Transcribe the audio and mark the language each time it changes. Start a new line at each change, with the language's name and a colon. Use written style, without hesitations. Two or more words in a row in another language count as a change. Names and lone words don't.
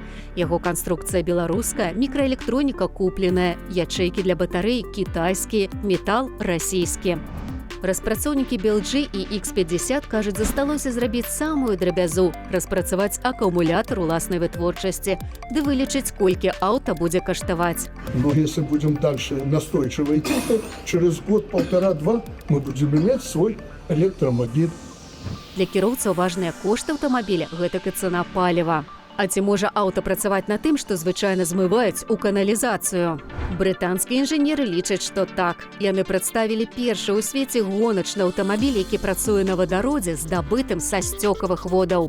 Belarusian: Яго канструкцыя беларуская, мікраэлектроніка купленая, ячэйкі для батарэй кітайскія, метал расійскі. Распрацоўнікі BLG і X50 кажуць, засталося зрабіць самую драбязу, распрацаваць акумулятар уласнай вытворчасці, ды вылічыць, колькі аўта будзе каштаваць.
Russian: Но если будем дальше настойчиво идти, то через год, 1,5-2 мы будем иметь свой электромобиль.
Belarusian: Для кіроўцаў важныя кошты аўтамабіля, гэтак і цана паліва. А ці можа аўта працаваць на тым, што звычайна змываюць у каналізацыю? Брытанскія інжынеры лічаць, што так. Яны прадставілі першы ў свеце гоначны аўтамабіль, які працуе на вадародзе, здабытым са сцёкавых водаў.